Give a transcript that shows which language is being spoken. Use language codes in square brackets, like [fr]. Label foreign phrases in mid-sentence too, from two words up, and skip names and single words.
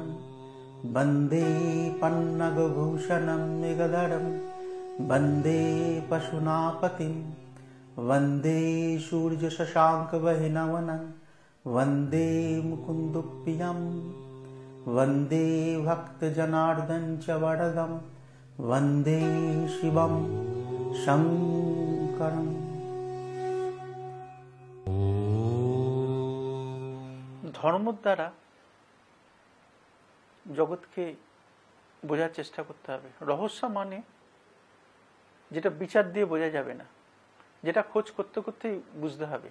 [sa] वन्दे पन्नगभूषणं मृगधरं वन्दे पशुनापतिं वन्दे सूर्यशशाङ्कवह्निनवनं वन्दे मुकुन्दप्रियं वन्दे भक्तजनार्दन च वरदं वन्दे शिवं शङ्करम्। [bn] ধর্মের দ্বারা জগৎকে বোঝার চেষ্টা করতে হবে। রহস্য মানে যেটা বিচার দিয়ে বোঝা যাবে না, যেটা খোঁজ করতে করতেই বুঝতে হবে।